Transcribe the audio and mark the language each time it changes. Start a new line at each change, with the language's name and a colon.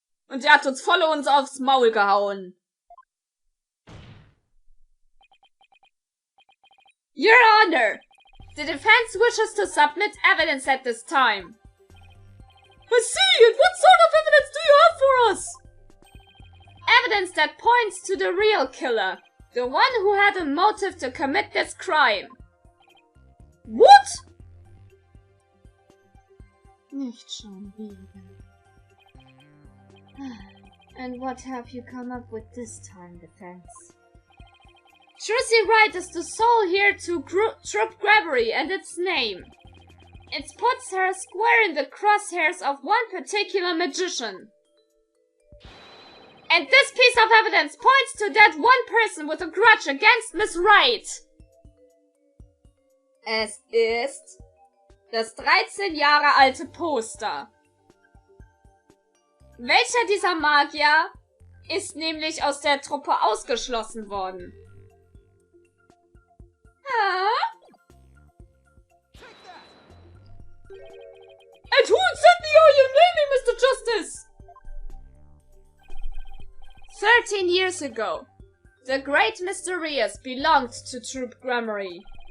German: Und der hat uns aufs Maul gehauen.
English: Your Honor, the defense wishes to submit evidence at this time. I see it! What sort of evidence do you have for us? Evidence that points to the real killer. The one who had a motive to commit this crime. What?
German: Nicht schon wieder.
English: And what have you come up with this time, defense? Tracy Wright is the sole heir to troop grabbery and its name. It puts her square in the crosshairs of one particular magician. And this piece of evidence points to that one person with a grudge against Miss Wright.
German: Es ist das 13 Jahre alte Poster. Welcher dieser Magier ist nämlich aus der Truppe ausgeschlossen worden?
English: And who exactly are you naming, Mr. Justice? 13 years ago, the great Mysterious belonged to Troop Grammary.